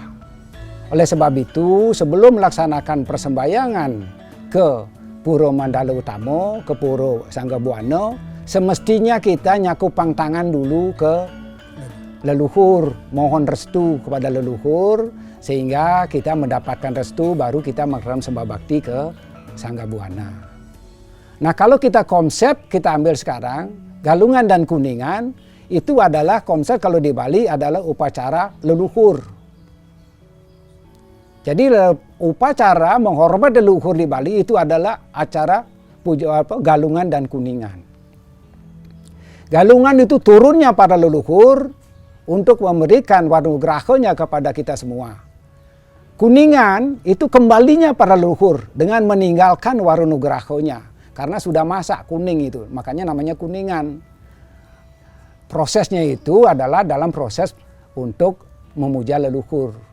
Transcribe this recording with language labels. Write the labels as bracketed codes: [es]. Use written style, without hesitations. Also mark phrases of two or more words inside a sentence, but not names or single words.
[id] Oleh sebab itu, sebelum melaksanakan persembahyangan ke Puro Mandala Utama, ke Puro Sanggabuana, semestinya kita nyakupang tangan dulu ke leluhur, mohon restu kepada leluhur, sehingga kita mendapatkan restu, baru kita melakukan sembah bakti ke Sanggabuana. Nah, kalau kita konsep kita ambil sekarang, Galungan dan Kuningan, itu adalah konsep kalau di Bali adalah upacara leluhur. Jadi upacara menghormat leluhur di Bali itu adalah acara Galungan dan Kuningan. Galungan itu turunnya para leluhur untuk memberikan wanugrahanya kepada kita semua. Kuningan itu kembalinya para leluhur dengan meninggalkan wanugrahanya karena sudah masak kuning itu, makanya namanya Kuningan. Prosesnya itu adalah dalam proses untuk memuja leluhur.